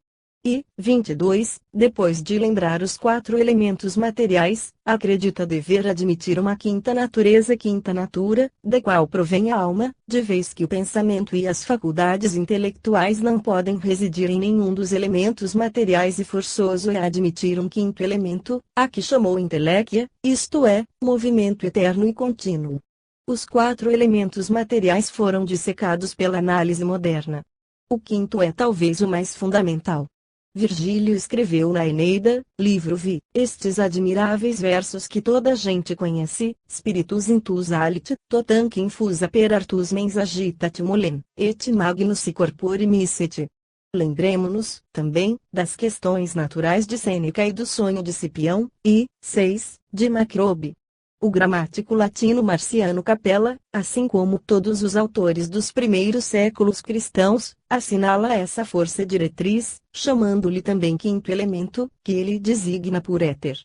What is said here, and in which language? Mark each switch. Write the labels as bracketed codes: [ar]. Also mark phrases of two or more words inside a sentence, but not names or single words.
[pt] E, 22, depois de lembrar os 4 elementos materiais, acredita dever admitir uma quinta natureza, [la] quinta natura, [pt] da qual provém a alma, de vez que o pensamento e as faculdades intelectuais não podem residir em nenhum dos elementos materiais, e forçoso é admitir um quinto elemento, a que chamou inteléquia, isto é, movimento eterno e contínuo. Os 4 elementos materiais foram dissecados pela análise moderna. O quinto é talvez o mais fundamental. Virgílio escreveu na Eneida, livro Vi, estes admiráveis versos que toda a gente conhece: [la] Spiritus intus alit, totanque infusa per artus mens agitat molem, et magnus si corpore misset. [pt] Lembremo-nos, também, das questões naturais de Sêneca e do sonho de Cipião, e, 6, de Macrobe. O gramático latino Marciano Capella, assim como todos os autores dos primeiros séculos cristãos, assinala essa força diretriz, chamando-lhe também quinto elemento, que ele designa por éter.